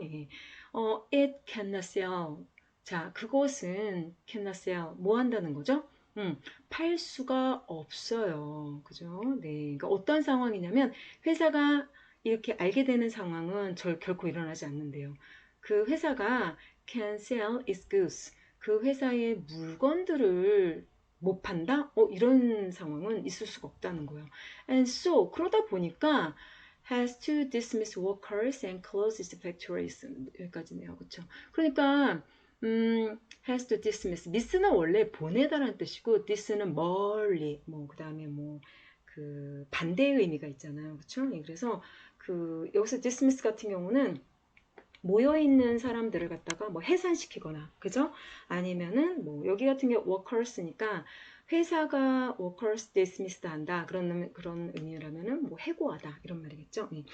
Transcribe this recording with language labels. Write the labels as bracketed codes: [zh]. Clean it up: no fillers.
[en] 예. it cannot sell. [ko] 자, 그것은 cannot sell. 뭐 한다는 거죠? 팔 수가 없어요. 그죠? 네. 그러니까 어떤 상황이냐면 회사가 이렇게 알게 되는 상황은 결코 일어나지 않는데요. [en] 그 회사가 can sell its goods. [ko] 그 회사의 물건들을 못 판다? 이런 상황은 있을 수가 없다는 거예요. [en] And so, 그러다 보니까 has to dismiss workers and close its factories. [ko] 여기까지네요. 그렇죠? [en] 그러니까 has to dismiss. [ko] miss는 원래 보내다라는 뜻이고 dis는 멀리 뭐 그다음에 뭐 그 반대의 의미가 있잖아요. 그렇죠? 그래서 그 여기서 dismiss 같은 경우는 모여 있는 사람들을 갖다가 뭐 해산시키거나, 그죠? 아니면은 뭐 여기 같은 경우 workers니까 회사가 workers dismissed 한다 그런 의미라면은 뭐 해고하다 이런 말이겠죠.